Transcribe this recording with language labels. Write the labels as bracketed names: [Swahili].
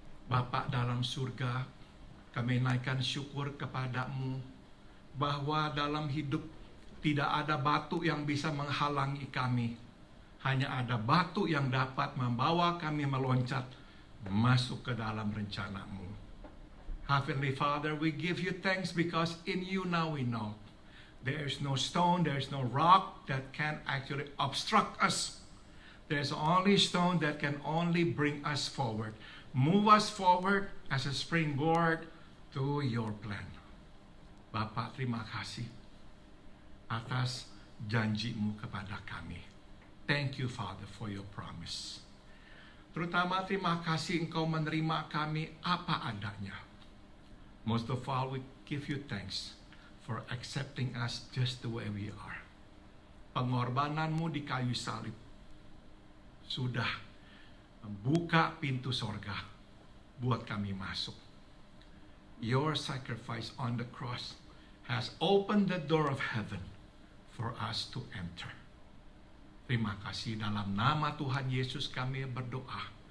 [Indonesian] Bapa dalam surga, kami naikkan syukur kepadamu bahwa dalam hidup tidak ada batu yang bisa menghalangi kami. Hanya ada batu yang dapat membawa kami meloncat masuk ke dalam rencanamu. [English] Heavenly Father, we give you thanks because in you now we know there is no stone, there is no rock that can actually obstruct us. There's only stone that can only bring us forward. Move us forward as a springboard to your plan. [Indonesian] Bapak, terima kasih atas janjimu kepada kami. [English] Thank you, Father, for your promise. [Indonesian] Terutama terima kasih Engkau menerima kami apa adanya. [English] Most of all, we give you thanks for accepting us just the way we are. [Indonesian] Pengorbananmu di kayu salib sudah membuka pintu sorga buat kami masuk. [English] Your sacrifice on the cross has opened the door of heaven for us to enter. [Indonesian] Terima kasih, dalam nama Tuhan Yesus kami berdoa.